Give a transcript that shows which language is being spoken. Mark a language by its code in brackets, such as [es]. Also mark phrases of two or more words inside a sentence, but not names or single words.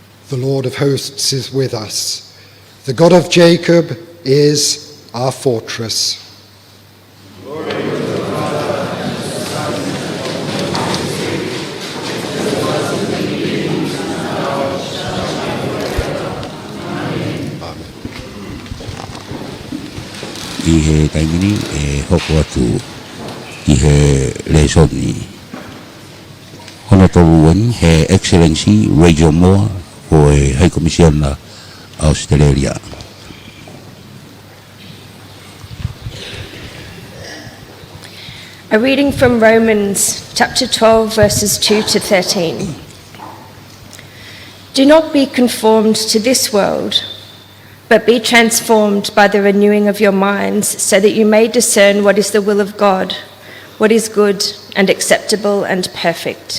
[en] The Lord of hosts is with us. The God of Jacob is our fortress. [to] I he taimini e hoko atu i he lesoni. [en] Honourable Her Excellency Radio Moa o e High Commissioner Australia. A reading from Romans chapter 12 verses 2 to 13. Do not be conformed to this world, but be transformed by the renewing of your minds, so that you may discern what is the will of God, what is good and acceptable and perfect.